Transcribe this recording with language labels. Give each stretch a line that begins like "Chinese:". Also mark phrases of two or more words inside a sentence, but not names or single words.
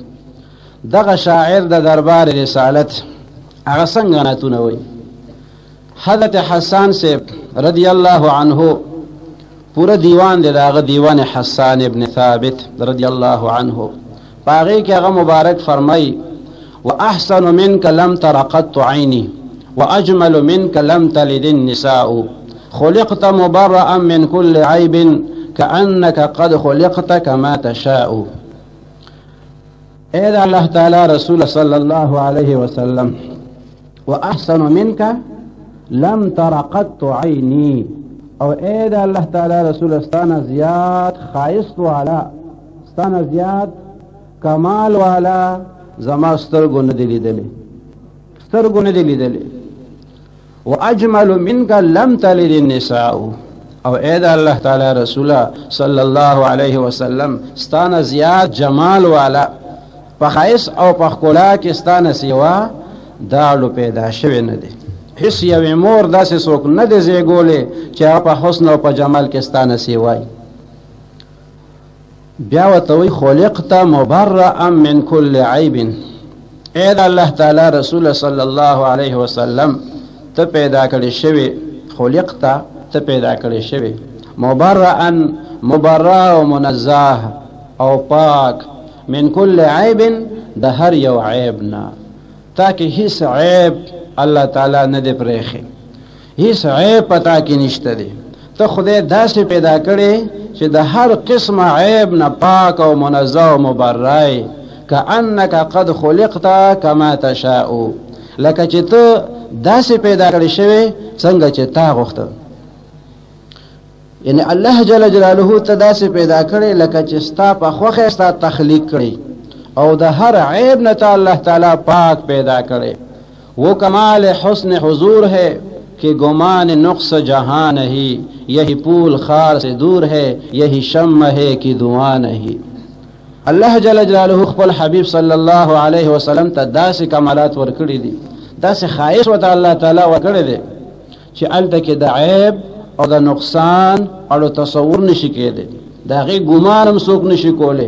Pashto: دغه شاعر د دربار رسالت هغه څنګه نعتونه وایي. حضرت حسان صاحب
Arabic: رضی الله عنه
Pashto: پورا دیوان دی، هغه دیوان حسان ابن ثابت
Arabic: رضی الله عنه،
Pashto: باغی کې هغه مبارک فرمای
Arabic: واحسن منك لم تر قط عيني واجمل منك لم تلد النساء خلقت مبرأ من كل عيب كأنك قد خلقت كما تشاء. اے الله تعالی رسول صلی الله علیه وسلم واحسن منك لم تر قط عيني،
Pashto: او اے الله تعالی رسول استانه زیاد خایست والا، استانه زیاد کمال والا زما سترګو نه دی لیدلی، سترګو نه دی لیدلی.
Arabic: واجمل منك لم تلد النساء،
Pashto: او اے دا الله تعالی رسول
Arabic: صلی الله علیه وسلم
Pashto: ستانه زیاد جمال والا، په ښایست او په ښکلا کې ستانه سیوا داړو پیدا شوی نه دی. هیڅ یوې مور داسې څوک نه دی زیږولی چې هغه په حسن او په جمال کې ستانه سیوای. بیا ورته وایي
Arabic: خلقت مبرأ من کل عیب،
Pashto: اے د الله تعالی رسول
Arabic: صلی الله علیه وسلم
Pashto: ته پیدا کړی شوی، خلقت ته پیدا کړی شوی،
Arabic: مبرأ مبرأ
Pashto: او منزه او پاک،
Arabic: من کل عیب
Pashto: د هر یو عیب نه، تاکہ هیڅ عیب الله تعالی نه دی پرېښی، هیڅ عیب پتا کې نشته دی. ته خدای داسې پیدا کړی چې د هر قسم عیب نه پاک او منزه او مبرئ،
Arabic: کأنک قد خلقت کما تشاء،
Pashto: لکه چې ته داسې پیدا کړی شوی څنګه چې تا غوښته. یعنی الله
Arabic: جل جلاله
Pashto: ته داسې پیدا کړی لکه چې ستا په خوښه ستا تخلیق کړی، او د هر عیب نه ته الله تعالی پاک پیدا کړی.
Urdu: وہ کمال حسن حضور ہے کہ گمان نقص جہاں نہیں، یہی پول خار سے دور ہے، یہی شم ہے کہ دعا نہیں.
Pashto: الله
Arabic: جل جلاله
Pashto: خپل حبیب
Arabic: صلی الله علیه وسلم
Pashto: ته داسې کمالات ورکړي دي، داسې خایس ورته الله تعالی ورکړی دی چې هلته کې د عیب او د نقصان اړو تصور نشي کېدی، د هغې ګمان هم څوک نشي کولی.